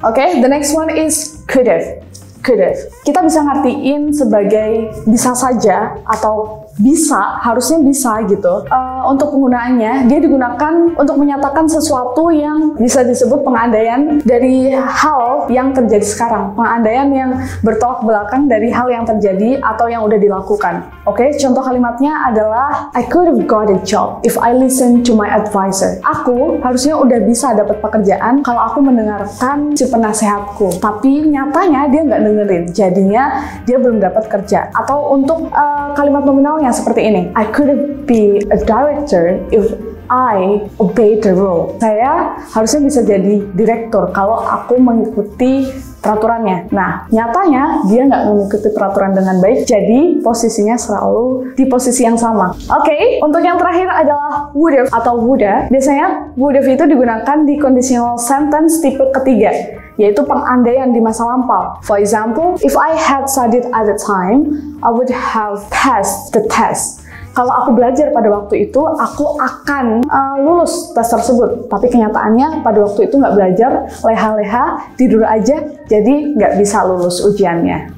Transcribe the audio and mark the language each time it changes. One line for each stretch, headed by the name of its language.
English: Oke, the next one is could have. Could have.
Indonesian: Kita bisa ngertiin sebagai bisa saja atau bisa, harusnya bisa gitu. Untuk penggunaannya, dia digunakan untuk menyatakan sesuatu yang bisa disebut pengandaian dari hal yang terjadi sekarang. Pengandaian yang bertolak belakang dari hal yang terjadi atau yang udah dilakukan. Oke, contoh kalimatnya adalah
English: I could have got a job if I listen to my advisor.
Indonesian: Aku harusnya udah bisa dapat pekerjaan kalau aku mendengarkan si penasehatku. Tapi nyatanya dia nggak dengerin. Jadinya dia belum dapat kerja. Atau untuk kalimat nominalnya seperti ini.
English: I could be a director if I obey the rule.
Indonesian: Saya harusnya bisa jadi direktur kalau aku mengikuti peraturannya. Nah, nyatanya dia nggak mengikuti peraturan dengan baik, jadi posisinya selalu di posisi yang sama. Oke, untuk yang terakhir adalah would have atau woulda. Biasanya would have itu digunakan di conditional sentence tipe ketiga, yaitu pengandaian di masa lampau.
English: For example, if I had studied at the time, I would have passed the test.
Indonesian: Kalau aku belajar pada waktu itu, aku akan lulus tes tersebut. Tapi kenyataannya pada waktu itu nggak belajar, leha-leha, tidur aja, jadi nggak bisa lulus ujiannya.